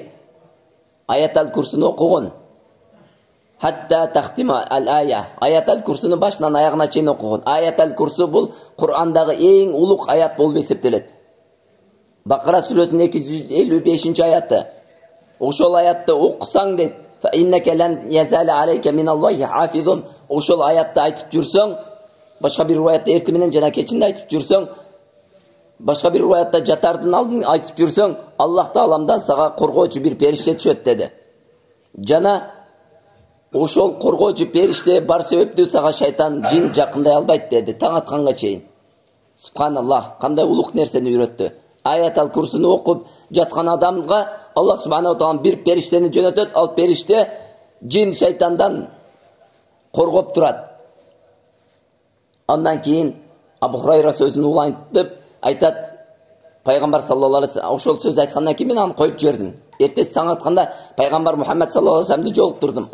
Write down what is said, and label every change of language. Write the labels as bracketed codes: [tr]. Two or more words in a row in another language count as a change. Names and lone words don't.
[ky] Аятал курсуну окугун. [ar] حتى تختم الآية. [ky] Аятал курсуну башынан аягына чейин окугун. Аятал курсу бул Кур'андагы эң улук аят болуп эсептелет. Бакара сүрөсүнүн 255 аяты. Ошол аятты окусаң дейт: [ar] "فإنك لن يزال عليك من الله حافظ". [ky] Ошол аятты айтып жүрсөң, башка бир риwayatта эртең менен жана кечинде айтып жүрсөң, башка бир риwayatта жатардын алдын айтып жүрсөң, Аллах тааламдан сага коргоочу бир периште түшөт dedi. Жана ошол коргоочу периште бар себептүү сага шайтан, жин жакындай албайт dedi, таң атканга чейин. Субханаллах, кандай улук нерсени үйрөттү. Аятал курсуну окуп жаткан адамга Аллах [ar] سبحانه وتعالى [ky] бир периштени жөнөтөт, ал периште жин шайтандан коргоп турат. Андан кийин Абу Хурайра сөзүн улантып айтат: Пайгамбар [ar] صلى الله عليه وسلم [ky] ошол сөздү айткандан кийин мен аны коюп жибердим. Эртеси таң атканда Пайгамбар Мухаммад [ar] صلى الله عليه وسلم [ky] жолуктурдум.